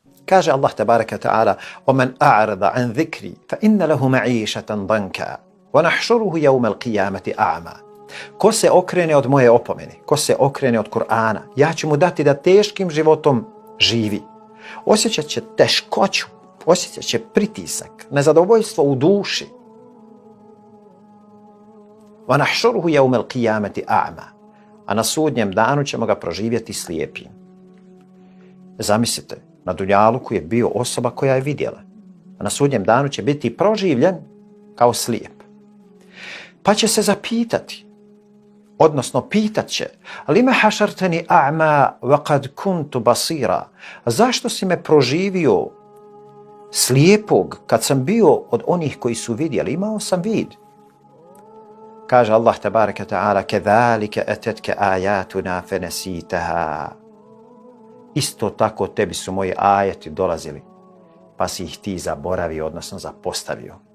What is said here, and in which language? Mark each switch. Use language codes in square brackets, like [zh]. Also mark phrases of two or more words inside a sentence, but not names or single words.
[bs] Kaže Allah [ar] تبارك تعالى: "ومن أعرض عن ذكري فإن له معيشة ضنكا ونحشره يوم القيامة أعمى." [bs] Ko se okrene od moje opomene, ko se okrene od Kur'ana, ja ću mu dati da teškim životom živi. Osjećat će teškoću, osjećat će pritisak, nezadovoljstvo u duši. [ar] ونحشره يوم القيامة أعمى. [bs] A na sudnjem danu ćemo ga proživjeti slijepim. Zamislite, na dunjaluku je bio osoba koja je vidjela, a na sudnjem danu će biti proživljen kao slijep. Pa će se zapitati, odnosno pitat će: [ar] "لم حشرتني أعمى وقد كنت بصيرا?" [bs] Zašto si me proživio slijepog kad sam bio od onih koji su vidjeli, imao sam vid. Kaže Allah [ar] تبارك تعالى: "كذلك أتتك آياتنا فنسيتها." [bs] Isto tako tebi su moji ajeti dolazili, pa si ih ti zaboravio, odnosno zapostavio.